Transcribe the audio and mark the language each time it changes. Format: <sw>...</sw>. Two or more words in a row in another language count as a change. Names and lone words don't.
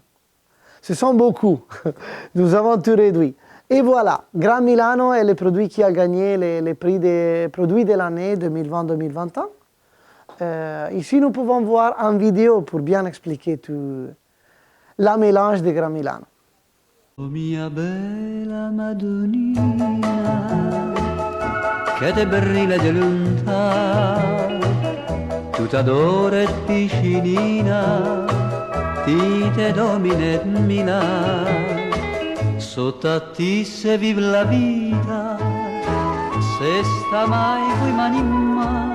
<fr>Ce sont beaucoup, nous avons tout réduit. Et voilà, Grand Milano est le produit qui a gagné les prix des produits de l'année 2020-2021. Ici, nous pouvons voir en vidéo pour bien expliquer tout la mélange de Grand Milano.</fr> <lmo>Oh mia bella Madonnina, che te brilla di lontano, tutta d'oro e piscinina, ti te domine Milano, sotto a ti se vive la vita, se sta mai coi mani in mano.</lmo>